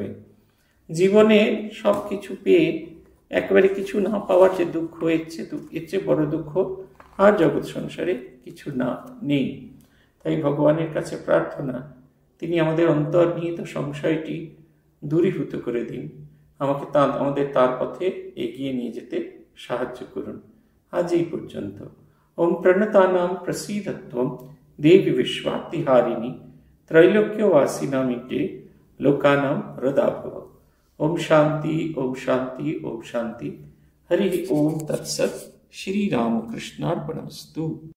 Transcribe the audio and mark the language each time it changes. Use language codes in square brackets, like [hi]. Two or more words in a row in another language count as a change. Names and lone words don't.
[bn] জীবনে সব কিছু পেয়ে একেবারে কিছু না পাওয়ার যে দুঃখ, এর চেয়ে বড় দুঃখ আর জগৎ সংসারে কিছু নেই। তাই ভগবানের কাছে প্রার্থনা, তিনি আমাদের অন্তর্নিহিত সংশয়টি দূরীভূত করে দিন, আমাদের তার পথে এগিয়ে নিয়ে যেতে সাহায্য করুন। আজ এই পর্যন্ত। [sa] ओम प्रणतानां प्रसीदत्वं देवी विश्वातिहारिणी त्रैलोक्यवासिनामिते लोकानां वरदा भव। ओम शांति ओम शांति ओम शांति। हरि ओम तत्सत्। श्री रामकृष्णार्पणमस्तु।